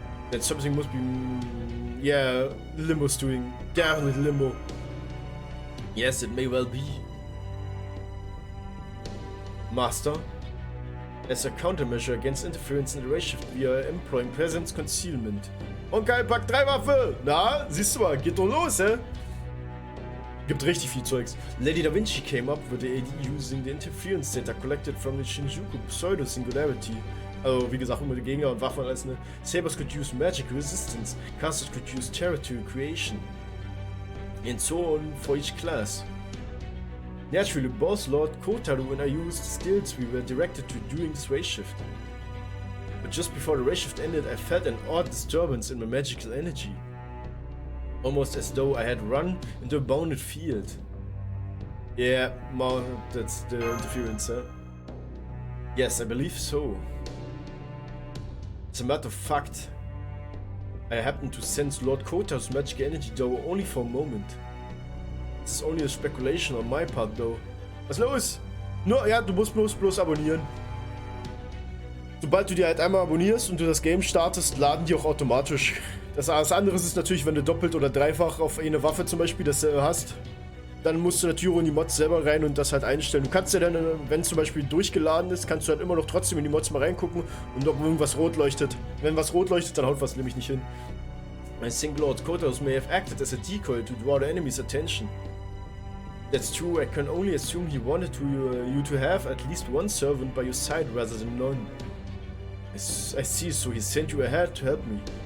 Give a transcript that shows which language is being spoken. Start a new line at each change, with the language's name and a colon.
English: That something must be... yeah, Limbo's doing. Definitely Limbo. Yes, it may well be. Master, as a countermeasure against interference in the Ray Shift, we are employing Presence Concealment.
German: Und geil, pack 3 Waffe! Na, siehst du mal, geht doch los, Gibt richtig viel Zeugs.
English: Lady Da Vinci came up with the AD using the interference data collected from the Shinjuku Pseudo-Singularity.
German: Also, wie gesagt, immer die Gegner und Waffen als eine.
English: Sabers could use magic resistance, casters could use territory creation. And so on for each class. Naturally, both Lord Kotaru and I used skills we were directed to during this Ray Shift. But just before the Ray Shift ended, I felt an odd disturbance in my magical energy. Almost as though I had run into a bounded field. Yeah, that's the interference, Yes, I believe so. As a matter of fact, I happened to sense Lord Kotaru's magical energy though only for a moment. This is only a speculation on my part though.
German: Was ist los? Nur, ja, du musst bloß abonnieren. Sobald du die halt einmal abonnierst und du das Game startest, laden die auch automatisch. Das andere ist natürlich, wenn du doppelt oder dreifach auf eine Waffe zum Beispiel das hast, dann musst du natürlich in die Mods selber rein und das halt einstellen. Du kannst ja dann, wenn zum Beispiel durchgeladen ist, kannst du halt immer noch trotzdem in die Mods mal reingucken und ob irgendwas rot leuchtet. Wenn was rot leuchtet, dann haut was nämlich nicht hin.
English: I think Lord Kotaru may have acted as a decoy to draw the enemy's attention. That's true, I can only assume he wanted you to have at least one servant by your side rather than none. I see, so he sent you ahead to help me.